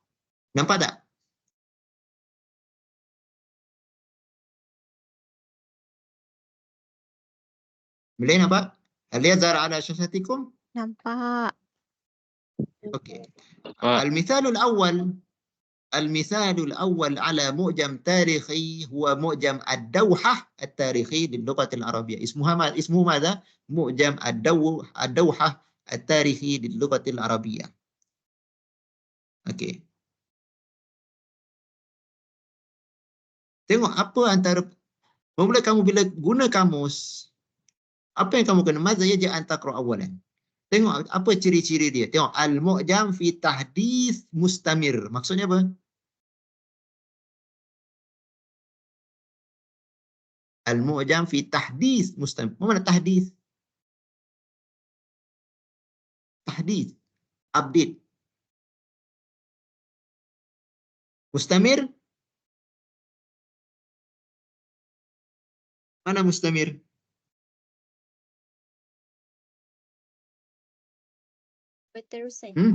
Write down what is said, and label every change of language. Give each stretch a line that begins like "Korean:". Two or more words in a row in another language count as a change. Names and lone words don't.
Malay: Nampak tak? Boleh nampak?
Arabic: هل يظهر على شاشتكم?
Malay: Nampak.
Arabic: Okey. المثال الأول على معجم تاريخي هو معجم الدوحة التاريخي للغة العربية. اسمه ماذا؟ معجم الدوحة التاريخي للغة العربية.
Malay: Okey. Tengok apa antara mula kamu bila guna kamus, apa yang kamu kena mazah ya
Arabic: أن تقرأ أولا.
Malay: Tengok apa ciri-ciri dia. Tengok
Arabic: المعجم في تحديث مستمر.
Malay: Maksudnya apa?
Arabic: المعجم في تحديث مستمر.
Malay: Apa mana tahdits? Tahdits, update. Mustamir? Mana mustamir? Berterusan.